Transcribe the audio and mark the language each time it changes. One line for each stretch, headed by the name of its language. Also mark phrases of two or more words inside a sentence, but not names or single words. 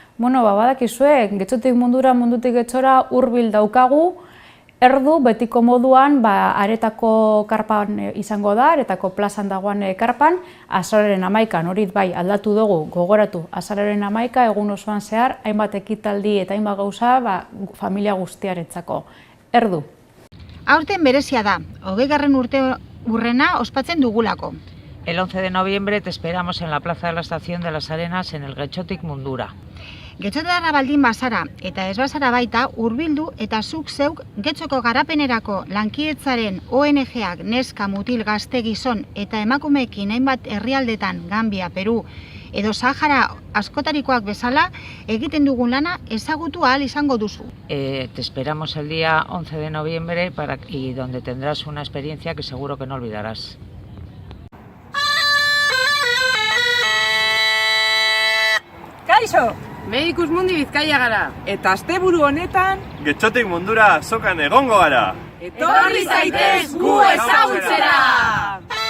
Basque: Bueno, badakizue, getxotik mundura, mundutik getxora hurbil daukagu, erdu betiko moduan aretako karpan izango da, aretako plazan dagoen karpan, azaroaren 11an, hori bai aldatu dugu, gogoratu, azaroaren 11 egun osoan zehar, hainbat ekitaldi eta hainbat gauza familia guztiarentzako. Erdu. Aurten berezia da, 20. urte urrena ospatzen dugulako.
Spanish: El 11 de noviembre te esperamos en la Plaza de la Estación de las Arenas en el Getxotik Mundura.
Basque: Getxotara baldin bazara eta ez bazara baita hurbildu eta zuk zeuk Getxoko garapenerako lankietzaren ONG-ak neska, mutil, gazte, gizon eta emakumeekin hainbat herrialdetan, Gambia, Peru edo Sahara askotarikoak bezala egiten dugun lana ezagutu ahal izango duzu.
Spanish: Te esperamos el día 11 de noviembre y donde tendrás una experiencia que seguro que no olvidarás.
Basque: Kaixo! Medicus Mundi Bizkaia gara. Eta asteburu honetan Getxotik mundura azokan egongo gara. etorri zaitez gu ezagutzera!